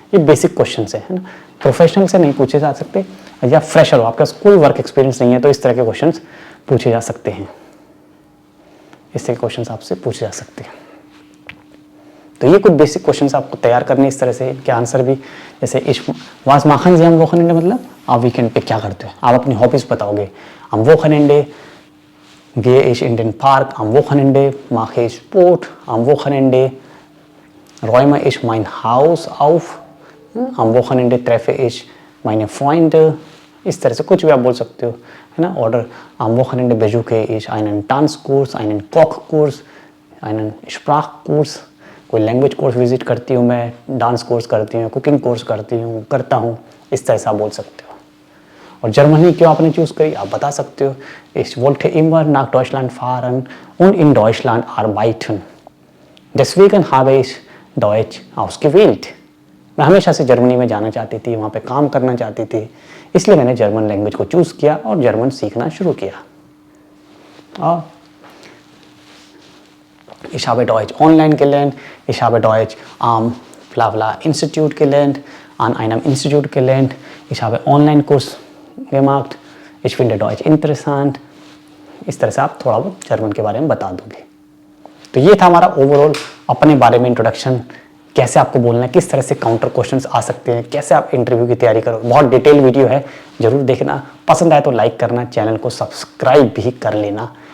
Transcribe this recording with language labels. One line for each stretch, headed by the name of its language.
Hindi: ये basic question है ना, प्रोफेशनल से नहीं पूछे जा सकते, या फ्रेशर हो, आपका कोई वर्क एक्सपीरियंस नहीं है, तो इस तरह के क्वेश्चन पूछे जा सकते हैं। इस तरह के क्वेश्चन आपसे पूछे जा सकते हैं। तो ये कुछ बेसिक क्वेश्चंस आपको तैयार करने इस तरह से, इनके आंसर भी जैसे
German: इस वास माखन जी हम वो खनेंडे
Hindi: मतलब आप वीकेंड पे क्या करते हो, आप अपनी हॉबीज बताओगे।
German: हम वो खनेंडे gehe ich in den Park, am Wochenende mache ich Sport, am Wochenende räume ich mein Haus auf, am Wochenende treffe ich meine Freunde।
Hindi: इस तरह से कुछ भी आप बोल सकते हो, है ना। और
German: am Wochenende besuche ich einen Tanzkurs, einen Kochkurs, einen Sprachkurs,
Hindi: कोई लैंग्वेज कोर्स विजिट करती हूँ मैं, डांस कोर्स करती हूँ, कुकिंग कोर्स करता हूँ। इस तरह से आप बोल सकते हो। और जर्मनी क्यों आपने चूज़ करी, आप बता सकते हो।
German: Ich wollte immer nach Deutschland fahren und in Deutschland arbeiten, deswegen habe ich Deutsch ausgewählt।
Hindi: मैं हमेशा से जर्मनी में जाना चाहती थी, वहाँ पे काम करना चाहती थी, इसलिए मैंने जर्मन लैंग्वेज को चूज़ किया और जर्मन सीखना शुरू किया।
German: और Ich habe Deutsch online gelernt, ich habe Deutsch am bla bla Institut gelernt, an einem Institut gelernt, ich habe Online-Kurs gemacht, ich finde Deutsch interessant।
Hindi: इस तरह से आप थोड़ा बहुत जर्मन के बारे में बता दोगे। तो ये था हमारा ओवरऑल अपने बारे में इंट्रोडक्शन, कैसे आपको बोलना है, किस तरह से काउंटर क्वेश्चंस आ सकते हैं, कैसे आप इंटरव्यू की तैयारी करो। बहुत डिटेल वीडियो है, जरूर देखना। पसंद आए तो लाइक करना, चैनल को सब्सक्राइब भी कर लेना।